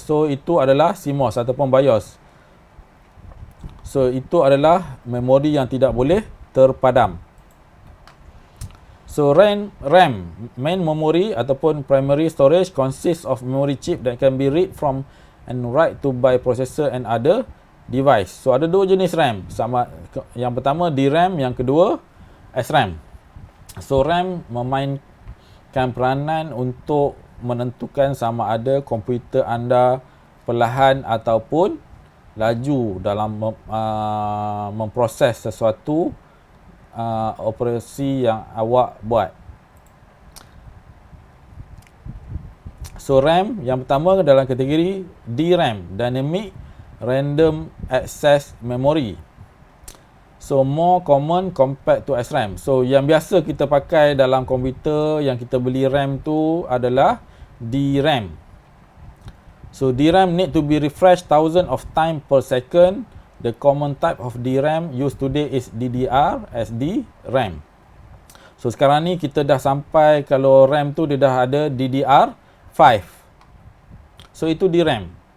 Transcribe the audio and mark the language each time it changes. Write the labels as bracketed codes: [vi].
[ms] So itu adalah CMOS ataupun BIOS. So itu adalah memori yang tidak boleh terpadam. [en] So RAM, main memory ataupun primary storage, consists of memory chip that can be read from and write to by processor and other device. [ms] So ada dua jenis RAM. Yang pertama DRAM, yang kedua SRAM. So RAM memainkan peranan untuk menentukan sama ada komputer anda perlahan ataupun laju dalam memproses sesuatu operasi yang awak buat. So RAM yang pertama dalam kategori DRAM, Dynamic Random Access Memory. [en] So more common compared to SRAM. [ms] So yang biasa kita pakai dalam komputer yang kita beli RAM tu adalah DRAM. [en] So DRAM need to be refreshed thousands of times per second. The common type of DRAM used today is DDR, SD, RAM. [ms] So sekarang ni kita dah sampai, kalau RAM tu dia dah ada DDR5. So itu DRAM.